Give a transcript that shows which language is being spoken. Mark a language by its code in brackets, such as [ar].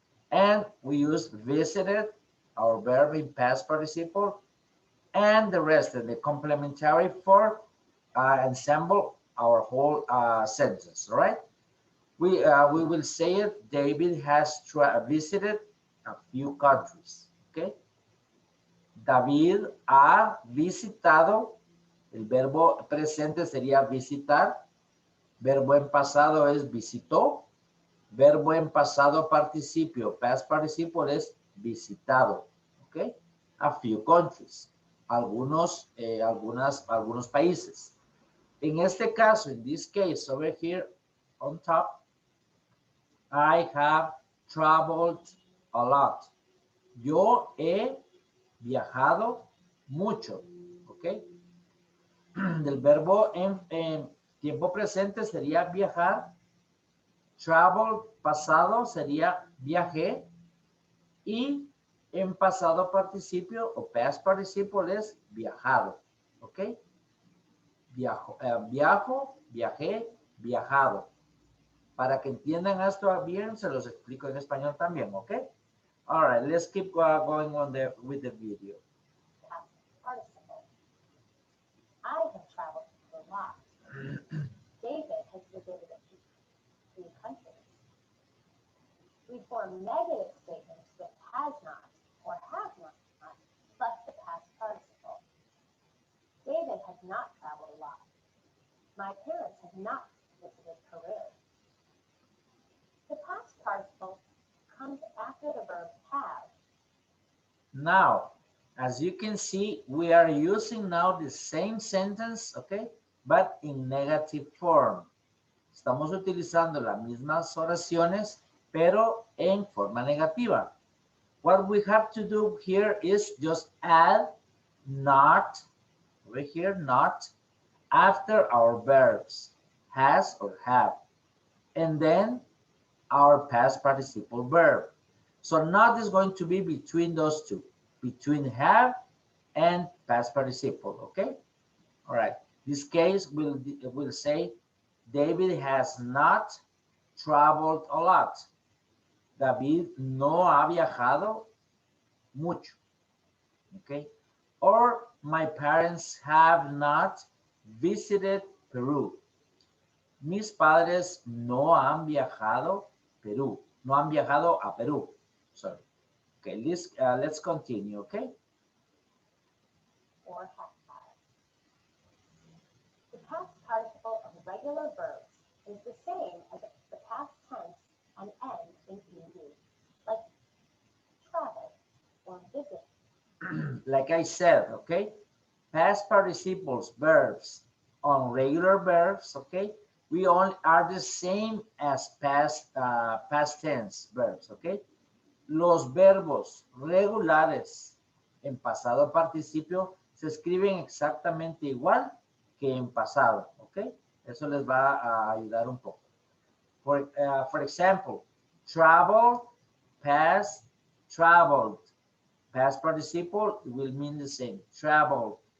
[en] And we use visited, our verb in past participle, and the rest of the complementary for ensemble our whole sentence, all right? We will say it, David has visited a few countries, okay? [es] David ha visitado, el verbo presente sería visitar, verbo en pasado es visitó, verbo en pasado participio, past participle es visitado, ¿ok? [en] A few countries, [es] algunos países. En este caso, [en] in this case, over here on top, I have traveled a lot. [es] Yo he viajado mucho, ¿ok? Del verbo en tiempo presente sería viajar, travel pasado sería viajé, y en pasado participio o past participle es viajado, ¿ok? Viajo, viajé, viajado. Para que entiendan esto bien, se los explico en español también, ¿ok? [en] All right, let's keep going on with the video. Past participle. I have traveled a lot. David has visited a few countries. We form negative statements with has not or have not plus the past participle. David has not traveled a lot. My parents have not visited Peru. The past participle comes after the verb have. Now, as you can see, we are using now the same sentence, okay, but in negative form. [es] Estamos utilizando las mismas oraciones, pero en forma negativa. [en] What we have to do here is just add not, over here, not, after our verbs, has or have, and then our past participle verb. So not is going to be between those two, between have and past participle, okay? All right, this case will say, David has not traveled a lot. [es] David no ha viajado mucho, okay? [en] Or my parents have not visited Peru. [es] Mis padres no han viajado Perú. No han viajado a Perú. Sorry. [en] Okay, let's continue, okay? Or have. The past participle of regular verbs is the same as the past tense and ends in ed, like travel or visit. Like I said, okay? Past participles, verbs on regular verbs, okay? We all are the same as past tense verbs, okay? [es] Los verbos regulares en pasado participio se escriben exactamente igual que en pasado, ¿ok? Eso les va a ayudar un poco. [en] For example, travel, past, traveled. Past participle will mean the same. Traveled.